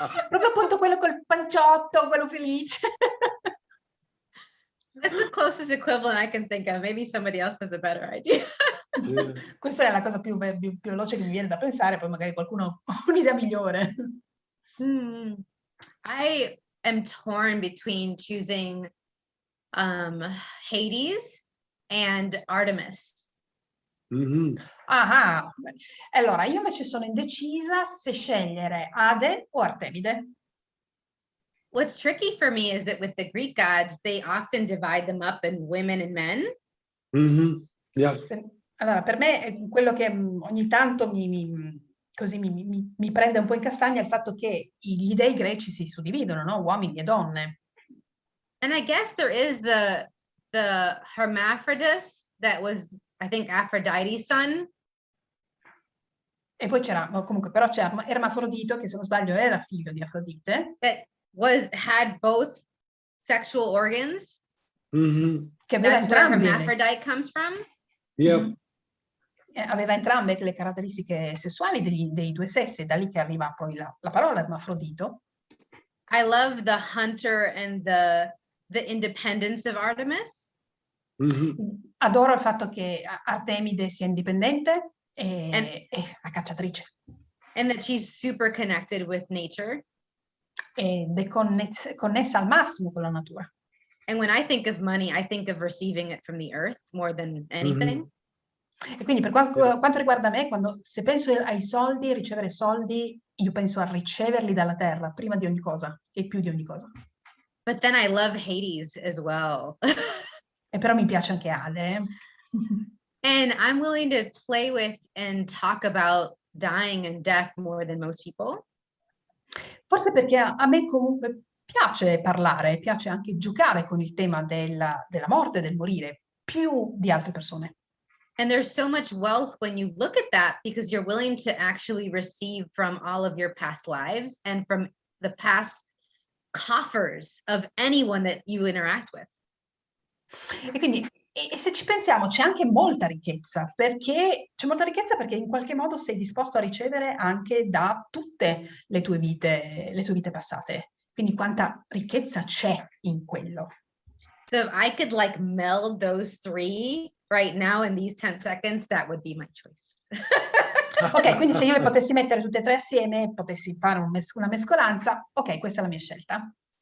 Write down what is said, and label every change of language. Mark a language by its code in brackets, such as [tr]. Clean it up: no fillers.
[it] Proprio appunto quello col panciotto, quello felice. [en] That's the closest equivalent I can think of. Maybe somebody else has a better idea. Yeah. [it] Questa è la cosa più veloce che mi viene da pensare, poi magari qualcuno ha un'idea migliore. [en] I am torn between choosing Hades and Artemis. Mhm. [it] Ah, allora io invece sono indecisa se scegliere Ade o Artemide. [en] What's tricky for me is that with the Greek gods, they often divide them up in women and men. Mhm. Yeah. [it] Allora, per me quello che ogni tanto mi prende un po' in castagna è il fatto che gli dei greci si suddividono, no? Uomini e donne. [en] And I guess there is the Hermaphrodite that was, I think, Aphrodite's son. [it] E poi però c'è Ermafrodito, che se non sbaglio era figlio di Afrodite. [en] That had both sexual organs. Mhm. [it] Che aveva [en] That's where [it] entrambi [en] hermaphrodite comes from. Yep. [it] aveva entrambe le caratteristiche sessuali dei due sessi, da lì che arriva poi la parola ermafrodito. [en] I love the hunter and the independence of Artemis. Mhm. [it] Adoro il fatto che Artemide sia indipendente e la cacciatrice. [en] And that she's super connected with nature. [it] Ed è connessa al massimo con la natura. [en] And when I think of money, I think of receiving it from the earth more than anything. [it] E quindi per quanto riguarda me, se penso ai soldi, ricevere soldi, io penso a riceverli dalla terra, prima di ogni cosa e più di ogni cosa. [en] But then I love Hades as well. [it] E però mi piace anche Ade. [en] And I'm willing to play with and talk about dying and death more than most people. [it] Forse perché a me comunque piace parlare, piace anche giocare con il tema della morte, del morire, più di altre persone. [en] And there's so much wealth when you look at that, because you're willing to actually receive from all of your past lives and from the past coffers of anyone that you interact with. [it] E quindi, e se ci pensiamo, c'è anche molta ricchezza, perché in qualche modo sei disposto a ricevere anche da tutte le tue vite passate. Quindi quanta ricchezza c'è in quello. [en] So if I could like meld those three right now in these 10 seconds, that would be my choice. [it] Ok, quindi se io le potessi mettere tutte e tre assieme e potessi fare una mescolanza, ok, questa è la mia scelta.